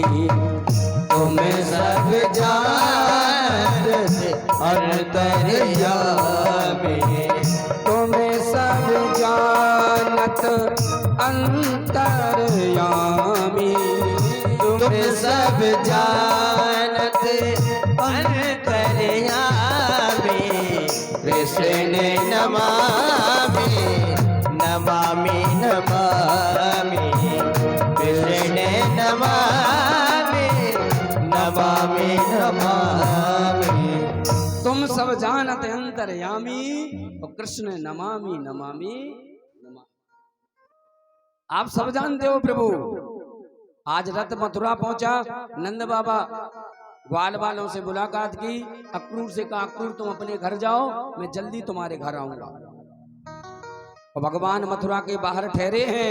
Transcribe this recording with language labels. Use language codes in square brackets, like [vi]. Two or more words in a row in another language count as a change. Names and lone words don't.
[hi] तुम्हें सब जानत अंतर्यामी, तुम्हें सब जानत अंतर्यामी, तुम्हें सब जानत अंतर्यामी। [sa] कृष्ण नमामि नमामि नमामि, कृष्ण नमामि नमामि नमामि। [hi] तुम सब जानत अंतर्यामी और [sa] कृष्ण नमामि नमामि नमामि। [hi] आप सब जानते हो प्रभु। आज रथ मथुरा पहुंचा, नंद बाबा ग्वाल वालों से मुलाकात की। अक्रूर से कहा अक्रूर तुम अपने घर जाओ, मैं जल्दी तुम्हारे घर आऊंगा। और भगवान मथुरा के बाहर ठहरे हैं।